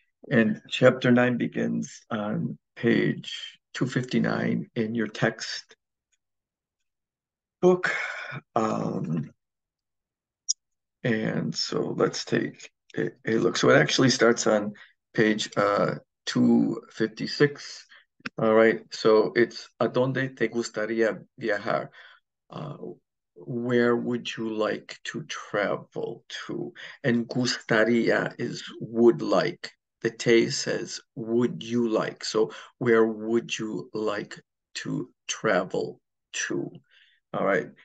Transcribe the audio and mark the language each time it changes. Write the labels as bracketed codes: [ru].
[en] And chapter 9 begins on page 259 in your text book. Um, and so let's take a look. So it actually starts on page 256. All right, so it's [es] ¿A dónde te gustaría viajar? [en] Uh, where would you like to travel to? And gustaría is would like. The te says would you like. So where would you like to travel to? All right.